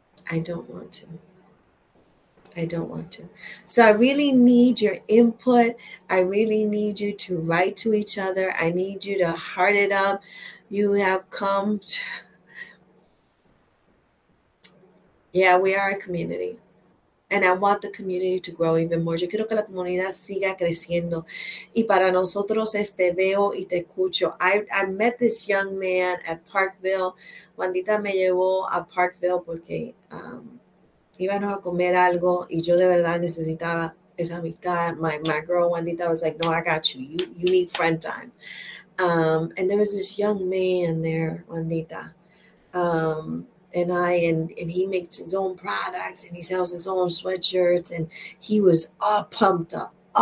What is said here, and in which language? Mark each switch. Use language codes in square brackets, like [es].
[en] I don't want to. I don't want to. So I really need your input. I really need you to write to each other. I need you to heart it up. You have come. Yeah, we are a community. And I want the community to grow even more. [es] Yo quiero que la comunidad siga creciendo. Y para nosotros, veo y te escucho. [en] I met this young man at Parkville. [es] Juanita me llevó a Parkville porque íbamos a comer algo y yo de verdad necesitaba esa amistad. [en] My girl Juanita was like, no, I got you. You need friend time. And there was this young man there, Juanita. And he makes his own products and he sells his own sweatshirts, and he was all pumped up.